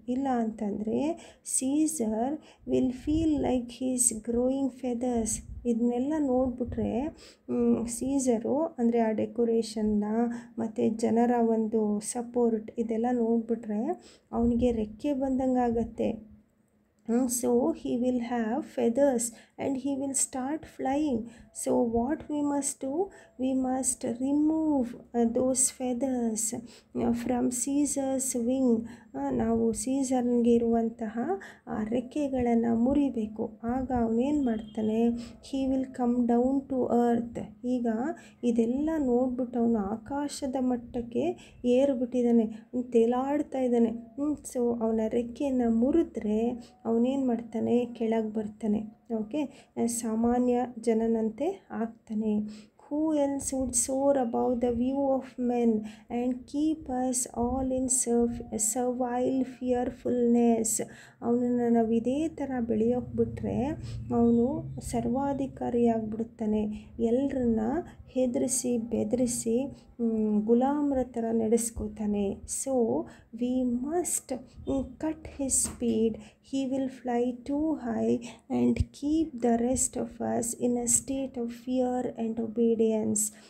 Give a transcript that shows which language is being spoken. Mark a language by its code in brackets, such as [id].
[kn] ಇಲ್ಲ ಅಂತಂದರೆ [en] Caesar will feel like he's growing feathers. [kn] ಇದನ್ನೆಲ್ಲ ನೋಡಿಬಿಟ್ರೆ ಸೀಸರು ಅಂದರೆ ಆ ಡೆಕೋರೇಷನ್ನ ಮತ್ತು ಜನರ ಒಂದು ಸಪೋರ್ಟ್ ಇದೆಲ್ಲ ನೋಡಿಬಿಟ್ರೆ ಅವನಿಗೆ ರೆಕ್ಕೆ ಬಂದಂಗೆ ಆಗತ್ತೆ. [en] So he will have feathers and he will start flying. So what we must do? We must remove those feathers from Caesar's wing. [kn] ನಾವು ಸೀಸರ್ಗೆ ಇರುವಂತಹ ಆ ರೆಕ್ಕೆಗಳನ್ನು ಮುರಿಬೇಕು. ಆಗ ಅವನೇನು ಮಾಡ್ತಾನೆ, [en] He will come down to earth. [kn] ಈಗ ಇದೆಲ್ಲ ನೋಡ್ಬಿಟ್ಟು ಅವನು ಆಕಾಶದ ಮಟ್ಟಕ್ಕೆ ಏರ್ಬಿಟ್ಟಿದ್ದಾನೆ, ತೇಲಾಡ್ತಾ ಇದ್ದಾನೆ. ಸೊ ಅವನ ರೆಕ್ಕೆಯನ್ನು ಮುರಿದ್ರೆ ಅವನೇನು ಮಾಡ್ತಾನೆ, ಕೆಳಗೆ ಬರ್ತಾನೆ. ಓಕೆ, ಸಾಮಾನ್ಯ ಜನನಂತೆ ಆಗ್ತಾನೆ. [en] Who else would soar above the view of men and keep us all in servile fearfulness? [kn] ಅವನನ್ನು ನಾವು ಇದೇ ಥರ ಬೆಳೆಯೋಕೆ ಬಿಟ್ಟರೆ ಅವನು ಸರ್ವಾಧಿಕಾರಿಯಾಗಿಬಿಡ್ತಾನೆ. ಎಲ್ಲರನ್ನ ಹೆದರಿಸಿ ಬೆದರಿಸಿ ಗುಲಾಮರ ಥರ ನಡೆಸ್ಕೋತಾನೆ. [en] So we must cut his speed. He will fly too high and keep the rest of us in a state of fear and obedience.